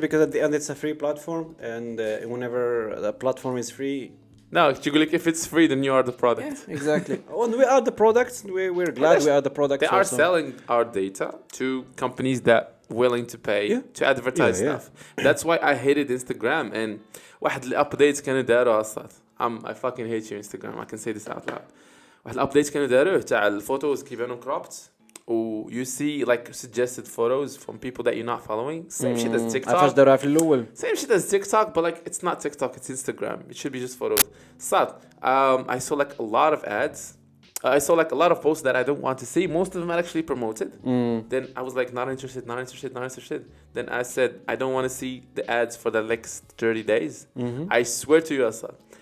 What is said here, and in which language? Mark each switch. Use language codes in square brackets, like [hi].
[en] Because at the end, it's a free platform, and whenever the platform is free. No, if it's free, then you are the product. Yeah, exactly. And we are the products. We're glad we are the products. They are selling our data to companies that willing to pay to advertise stuff. That's why I hated Instagram. [ar] And واحد الابديت كانوا داروا أصلا. [en] I fucking hate you Instagram. I can say this out loud. [ar] واحد الابديت كانوا داروه تاع الفوتوز كيبانوا cropped. [en] و you see like suggested photos from people that you're not following. Same shit as TikTok. [ar] عرفاش داروها في الأول. [en] Same shit as TikTok, but like it's not TikTok, it's Instagram. It should be just photos. Sad. I saw like a lot of ads. I saw like a lot of posts that I don't want to see. Most of them are actually promoted. Then I was like not interested. Then I said I don't want to see the ads for the next 30 days. I swear to you, Asad.